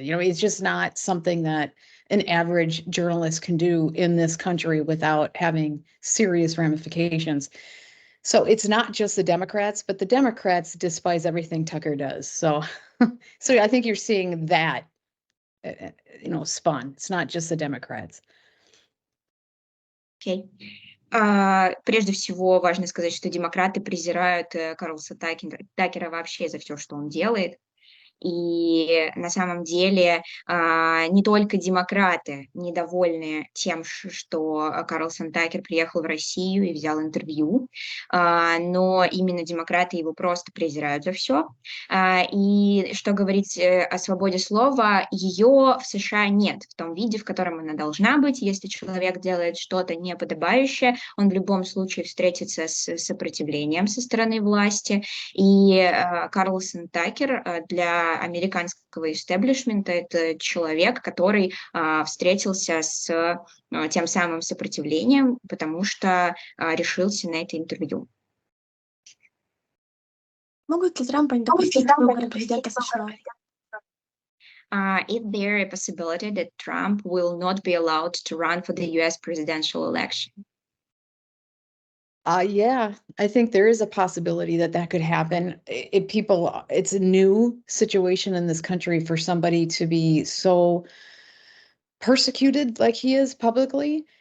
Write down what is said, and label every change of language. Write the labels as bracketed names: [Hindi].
[English] You know, it's just not something that an average journalist can do in this country without having serious ramifications. So it's not just the Democrats, but the Democrats despise everything Tucker does. So, so I think you're seeing that, spun. It's not just the Democrats. Okay. [Russian] Прежде всего, важно сказать, что демократы презирают Карлса Такера вообще за все, что он делает. И на самом деле не только демократы недовольны тем, что Карлсон Такер приехал в Россию и взял интервью, но именно демократы его просто презирают за все. И что говорить о свободе слова, ее в США нет в том виде, в котором она должна быть. Если человек делает что-то неподобающее, он в любом случае встретится с сопротивлением со стороны власти. И Карлсон Такер для американского истеблишмента это человек, который встретился с тем самым сопротивлением, потому что решился на это интервью. Могут ли Трампа не допустить выборы президента США? [English] Is there a possibility that Trump will not be allowed to run for the US presidential election? Yeah, I think there is a possibility that could happen. It's a new situation in this country for somebody to be so persecuted like he is publicly.